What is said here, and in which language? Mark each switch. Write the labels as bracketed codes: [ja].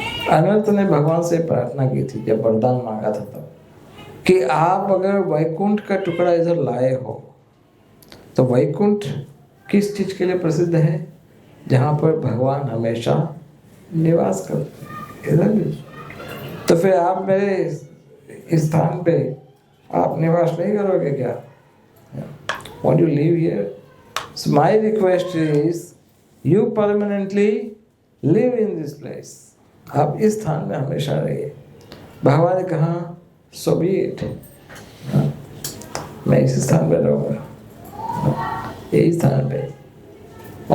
[hi] अनंत ने भगवान से प्रार्थना की थी जब वरदान मांगा था तब, कि आप अगर वैकुंठ का टुकड़ा इधर लाए हो तो वैकुंठ किस चीज के लिए प्रसिद्ध है? जहाँ पर भगवान हमेशा निवास करते हैं, इधर भी। तो फिर आप मेरे इस स्थान पे आप निवास नहीं करोगे क्या? [en] Won't you live here? So my request is you permanently live in this place. [hi] आप इस स्थान में हमेशा रहिए। भगवान ने कहा [en] so be it, [hi] मैं इस स्थान पे रहूँगा, यही स्थान पे।